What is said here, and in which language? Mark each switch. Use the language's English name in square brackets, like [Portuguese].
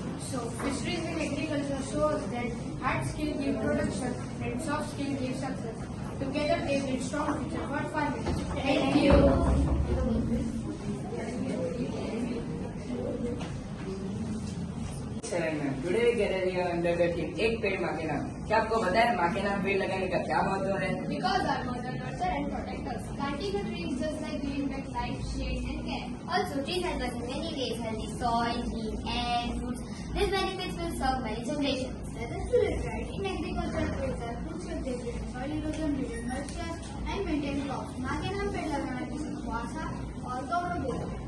[English] So, fisheries in agriculture shows that hard skill give production and soft skill give success. Together they build strong future for farming. Thank you. Today we gather here under the theme [Hindi] एक पेड़ माँ के नाम। क्या आपको पता है माँ के नाम पेड़ लगाने का क्या महत्व है? [English] Because our mother nurture and protect us. Planting a tree is just like giving back life, shade and care. Also, trees help us in many ways, healthy soil, clean air, fruits. These benefits will serve many generations. That is truly right. In agriculture, trees are crucial. They prevent soil erosion, reduce moisture and maintain crops. [Hindi] माँ के नाम पेड़ लगाना किसी को आशा और गौरव देता है.